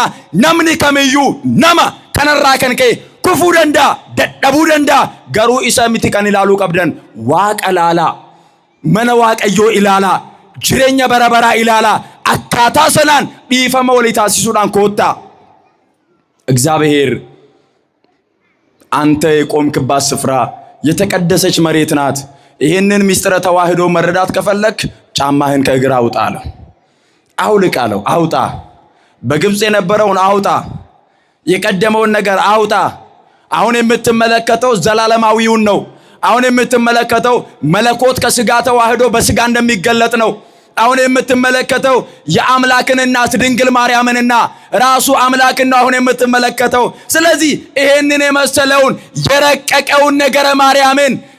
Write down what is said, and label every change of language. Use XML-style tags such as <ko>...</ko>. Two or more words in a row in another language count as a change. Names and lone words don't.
<om>Namni kamiyyuu nama kanarraa kan ka'e kufuu danda'a, dadhabuu danda'a. Garuu isa miti kan ilaaluu qabdan. Waaqa ilaalaa. Mana Waaqayyoo ilaalaa. Jireenya bara baraa ilaalaa. Akkaataa sanaan dhiifama walii taasisuudhaan koottaa.</om> <am>እግዚአብሔር አንተ የቆምክባት ስፍራ የተቀደሰች መሬት ናት። ይህንን ምስጢረ ተዋህዶ መረዳት ከፈለክ ጫማህን ከእግር አውጣ አለው። አውልቅ አለው። አውጣ። በግብፅ የነበረውን አውጣ። የቀደመውን ነገር አውጣ። አሁን የምትመለከተው ዘላለማዊውን ነው። አሁን የምትመለከተው መለኮት ከስጋ ተዋህዶ በስጋ እንደሚገለጥ ነው። አሁን የምትመለከተው የአምላክን እናት ድንግል ማርያምንና ራሱ አምላክን ነው አሁን የምትመለከተው። ስለዚህ ይሄንን የመሰለውን የረቀቀውን ነገረ ማርያምን</am>